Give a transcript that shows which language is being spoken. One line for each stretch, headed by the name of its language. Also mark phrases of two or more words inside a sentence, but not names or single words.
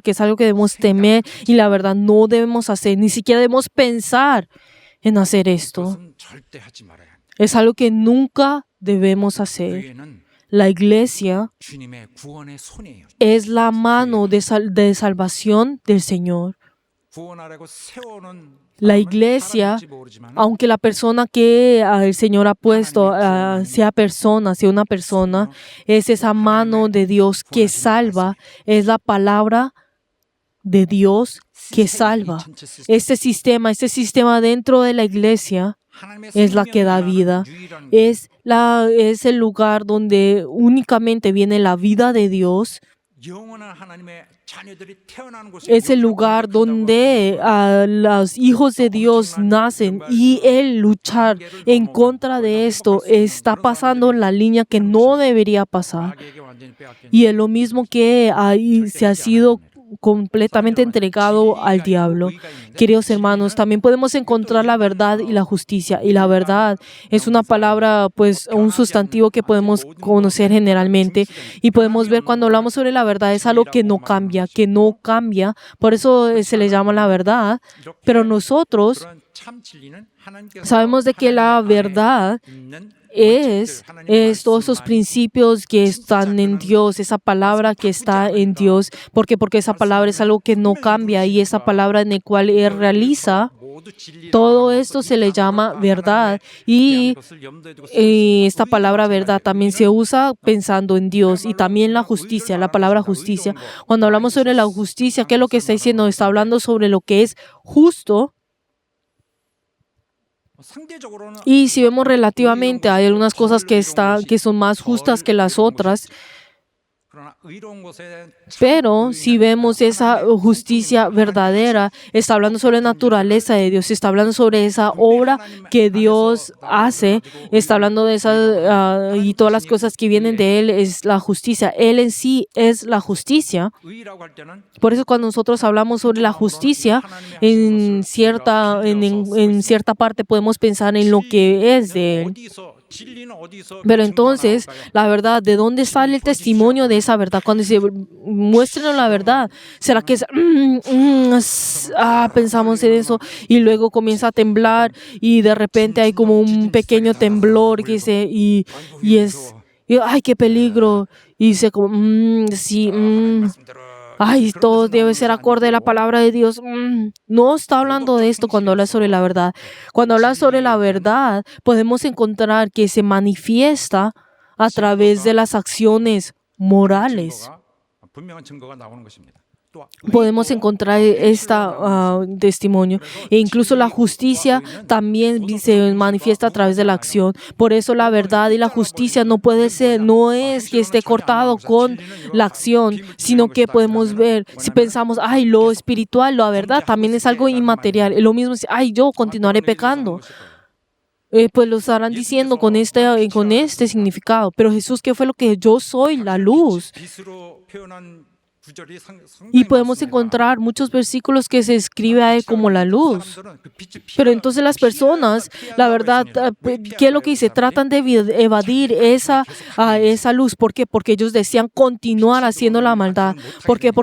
Spanish: Porque es algo que debemos temer y la verdad no debemos hacer, ni siquiera debemos pensar en hacer esto. Es algo que nunca debemos hacer. La iglesia es la mano de salvación del Señor.
Korean: 구원하려고 세우는
Spanish: La
Korean: 사람은
Spanish: iglesia,
Korean: 사람일지 모르지만
Spanish: aunque la persona que el Señor ha puesto sea una persona, es esa mano de Dios que salva, es la palabra de Dios que salva. Este sistema dentro de la iglesia
Korean: 하나님의
Spanish: es la que da
Korean: 생명이
Spanish: vida.
Korean: 나는 유일한 곳.
Spanish: Es el lugar donde únicamente viene la vida de Dios.
Korean: 영원한 하나님의 자녀들이 태어나는 곳이
Spanish: Es el lugar donde los hijos de Dios nacen y el luchar en contra de esto está pasando en la línea que no debería pasar.
Korean: 마귀에게 완전히 빼앗긴
Spanish: Y es lo mismo que se ha sido completamente entregado al diablo. Queridos hermanos, también podemos encontrar la verdad y la justicia. Y la verdad es una palabra, pues un sustantivo que podemos conocer generalmente. Y podemos ver cuando hablamos sobre la verdad, es algo que no cambia. Por eso se le llama la verdad. Pero nosotros
Korean: 그런 참 진리는 하나님께서
Spanish: sabemos de que la
Korean: 하나님 안에
Spanish: verdad
Korean: 있는
Spanish: es
Korean: 원칙들,
Spanish: todos esos
Korean: 하나님
Spanish: principios que están en Dios, esa palabra que está en Dios, porque esa palabra es algo que no cambia y esa palabra en la cual Él realiza,
Korean: 모두 진리라고
Spanish: todo
Korean: 하는
Spanish: esto
Korean: 것을
Spanish: se le
Korean: 이
Spanish: llama
Korean: 단어가
Spanish: verdad
Korean: 하나님의
Spanish: y
Korean: 대한 것을 염두에 두고 쓰여졌습니다.
Spanish: esta palabra
Korean: 의가
Spanish: verdad
Korean: 마찬가지예요.
Spanish: también se usa pensando en Dios y también la justicia, la palabra justicia. Cuando hablamos sobre la justicia, ¿qué es lo que está diciendo? Está hablando sobre lo que es justo.
Korean: 상대적으로는
Spanish: Y si vemos relativamente, hay algunas cosas que son más justas que las otras,
Korean: 그러나 의로운 것에
Spanish: pero si vemos esa justicia verdadera, está hablando sobre la naturaleza de Dios, está hablando sobre esa obra que Dios hace, está hablando de esa y todas las cosas que vienen de Él es la justicia. Él en sí es la justicia.
Korean: 의라고 할 때는
Spanish: Por eso cuando nosotros hablamos sobre la justicia, en cierta parte podemos pensar en lo que es de Él.
Korean: 진리는 어디서
Spanish: Pero entonces, la verdad, ¿de dónde sale el testimonio de esa verdad? Cuando se muestran la verdad, ¿será que pensamos en eso y luego comienza a temblar y de repente hay como un pequeño temblor que ¡ay, qué peligro! Y dice como, sí, ay, todo debe ser acorde a la palabra de Dios. No está hablando de esto cuando habla sobre la verdad. Cuando habla sobre la verdad, podemos encontrar que se manifiesta a través de las acciones morales.
Korean: 분명한 증거가 나오는 것입니다. 또
Spanish: Podemos encontrar testimonio. E incluso la justicia también se manifiesta a través de la acción. Por eso la verdad y la justicia no es que esté cortado con la acción, sino que podemos ver, si pensamos, ay, lo espiritual, la verdad también es algo inmaterial. Es lo mismo, ay, yo continuaré pecando. Pues lo estarán diciendo con este significado. Pero Jesús, ¿qué fue lo que yo soy? La luz.
Korean: 빛으로 표현한 구절이
Spanish: Y podemos encontrar muchos versículos que se escribe a Él como la luz. Pero entonces las personas, la verdad, ¿qué es lo que dice? Tratan de evadir esa luz. ¿Por qué? Porque ellos desean continuar haciendo la maldad. ¿Por qué?